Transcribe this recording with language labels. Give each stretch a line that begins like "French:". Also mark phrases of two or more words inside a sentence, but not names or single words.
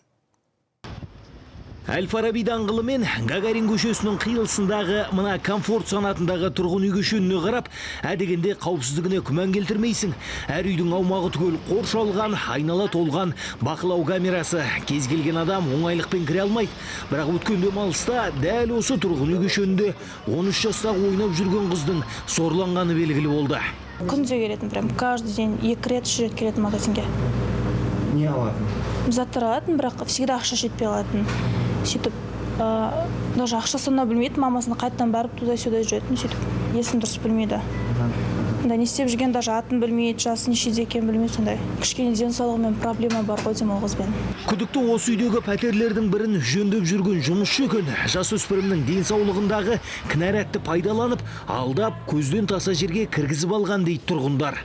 Kazakh: Әл-Фараби даңғылы мен Гагарин көшесінің қиылысындағы мына Комфорт санатындағы тұрғын үй кешеніне қарап, әдегенде қауіпсіздігіне күмән келтірмейсің. Әр үйдің аумағы түгел қоршалған, айнала толған бақылау камерасы. Кез келген адам оңайлықпен кіре алмайды. Бірақ өткен демалыста дәл осы тұрғын үй кешенінде 13 жастағы ойнап жүрген қыздың сорланғаны белгілі болды. Күнде келетін,
Russian: прям каждый день
Kazakh: 2 рет, 3 рет келетін магазинге. Не алатын? Заттар алатын, бірақ всегда ақша жетпей алатын. Сөйтіп, даже ақшасына білмейді, мамасына қайттан барып туда-сюда жүретін, сөйтіп, есін дұрыс білмейді. Не істеп жүрген даже атын білмейді, жасы нешеде екенін білмейді, сондай. Кішкене денсаулығымен проблема бар ғой деймін ол қызбен. Күдікті осы үйдегі пәтерлердің бірін жөндеп жүрген жұмысшы екен. Жасөспірімнің денсаулығындағы кінәратты пайдаланып, алдап, көзден таса жерге кіргізіп алған дейді тұрғындар.